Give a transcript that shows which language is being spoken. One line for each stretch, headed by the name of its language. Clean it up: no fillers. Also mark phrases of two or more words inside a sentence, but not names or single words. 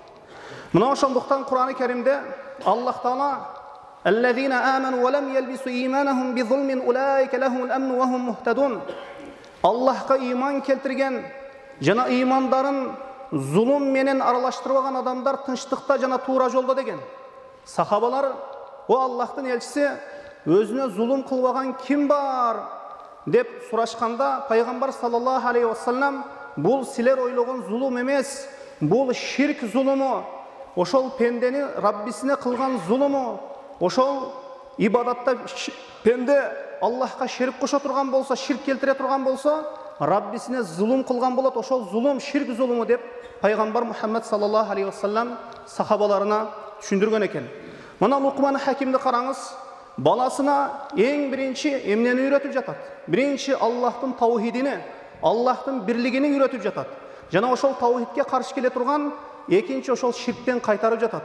Arabic: Мына ошондуктан Кур'ан-ы Керимде Аллах Таала «الذين آمنوا ولم يلبسوا إيمانهم بظلم أولئك لهم الأمن وهم مهتدون».
Kyrgyz: Аллахка иман келтирген жана имандарын зулум менен аралаштырбаган адамдар тынчтыкта жана туура жолдо деген. Сахабалар «О Аллахтын элчиси, өзүнө зулум кылбаган ким бар?» деп сурашканда, пайгамбар
Arabic: صلى الله عليه وسلم
Kyrgyz: бул силер ойлогон зулум эмес, бул ширк зулуму, ошол пендени Раббисине кылган зулуму, ошол ибадатта пенде Аллахка шерик кошо турган болсо, ширк келтире турган болсо, Раббисине зулум кылган болот, ошол зулум ширк зулуму деп пайгамбар Мухаммад
Arabic: صلى الله عليه وسلم
Kyrgyz: сахабаларына түшүндүргөн экен. Мына Луқман Хакимди караңыз, баласына эң биринчи эмнени үйрөтүп жатат? Биринчи Аллахтын таухидини, Аллахтын бирлигини үйрөтүп жатат. Жана ошол таухидке каршы келе турган экинчи ошол ширктен кайтарып жатат.